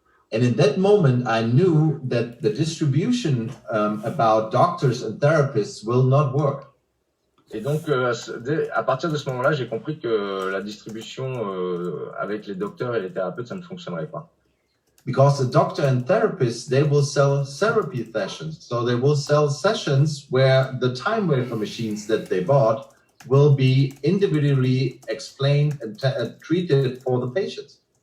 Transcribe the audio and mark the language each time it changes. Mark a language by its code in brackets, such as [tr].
[en] And in that moment, I knew that the distribution about doctors and therapists will not work. [fr] Et donc, à partir de ce moment-là, j'ai compris que la distribution avec les docteurs et les thérapeutes, ça ne fonctionnerait pas. [en] Because the doctor and therapists, they will sell therapy sessions. So they will sell sessions where the time waver machines that they bought will be individually explained and treated for the patients.